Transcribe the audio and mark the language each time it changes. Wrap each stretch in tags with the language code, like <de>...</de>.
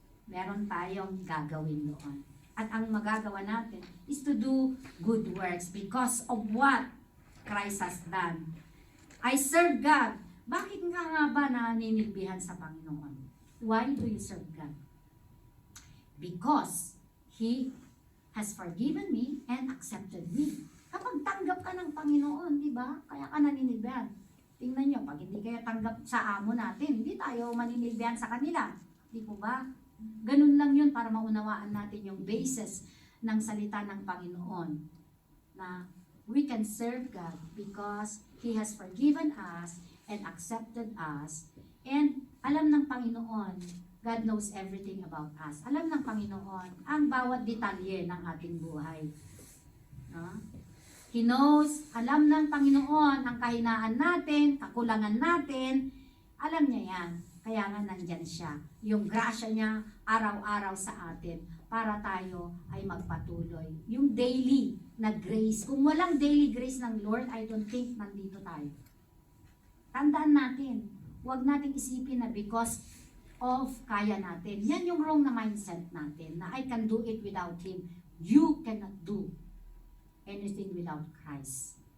<en>Meron tayong gagawin doon. At ang magagawa natin is to do good works because of what Christ has done. I serve God.</en> <tl>Bakit nga ba naninilbihan sa Panginoon? Why do you serve God?</tl> <en>Because He has forgiven me and accepted me.</en> <tl>Kapag tanggap ka ng Panginoon, di ba? Kaya ka naninilbihan. Tingnan nyo, pag hindi kayo tanggap sa amo natin, hindi tayo maninilbihan sa kanila. Di po ba? Ganun lang yun para maunawaan natin yung basis ng salita ng Panginoon.</tl> <en>Na we can serve God because He has forgiven us and accepted us. And alam ng Panginoon, God knows everything about us.</en> <tl>Alam ng Panginoon ang bawat detalye ng ating buhay. No? He knows, alam ng Panginoon ang kahinaan natin, kakulangan natin. Alam niya yan. Kaya nga nandyan siya. Yung grasya niya araw-araw sa atin para tayo ay magpatuloy. Yung daily na grace.</tl> <en>Kung walang daily grace ng Lord, I don't think nandito tayo.</en> <tl>Tandaan natin, huwag natin isipin na because of kaya natin.</tl> <en>Yan yung wrong na mindset natin, na I can do it without Him. You cannot do anything without Christ.</en>